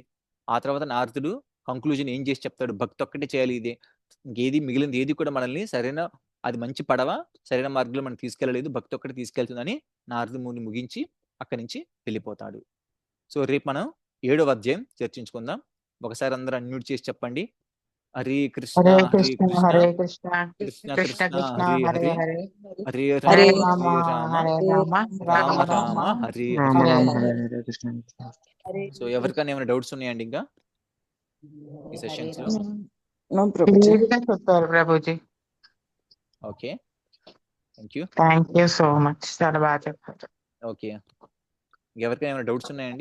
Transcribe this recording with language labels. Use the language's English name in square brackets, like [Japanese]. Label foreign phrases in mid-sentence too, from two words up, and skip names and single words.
[Telugu] ఆ తర్వాత నారదుడు కంక్లూజన్ ఏం చేసి చెప్తాడు, భక్తి ఒక్కటే చేయాలి, ఇదే ఇంకేది మిగిలింది ఏది కూడా మనల్ని సరైన, అది మంచి పడవ సరైన మార్గంలో మనం తీసుకెళ్ళలేదు, భక్తి ఒక్కటి తీసుకెళ్తుందని నారదుడు ముగించి అక్కడి నుంచి వెళ్ళిపోతాడు. సో రేపు మనం 7వ అధ్యాయం చర్చించుకుందాం. ఒకసారి అందరూ అన్మ్యూట్ చేసి చెప్పండి. హరే కృష్ణ హరే హరే కృష్ణ కృష్ణ హరే కృష్ణ కృష్ణ కృష్ణ కృష్ణ కృష్ణ హరే హరే హరే, హరే హరే హరే రామ రామ హరే రామ హరే రామ రామ రామ రామ రామ హరే రామ హరే. రామ హరే హరే హరే కృష్ణ. సో ఎవరికైనా ఏమైనా డౌట్స్ ఉన్నాయండి ఇంకా ఈ సెషన్స్ లో? నో ప్రభుజీ. క్లియర్గా చెప్పారు ప్రభుజీ. [English] okay, thank you. thank you so much, [Telugu] చాలా బాగా చెప్పారు. ఓకే, ఎవరికైనా ఏమైనా డౌట్స్ ఉన్నాయండి?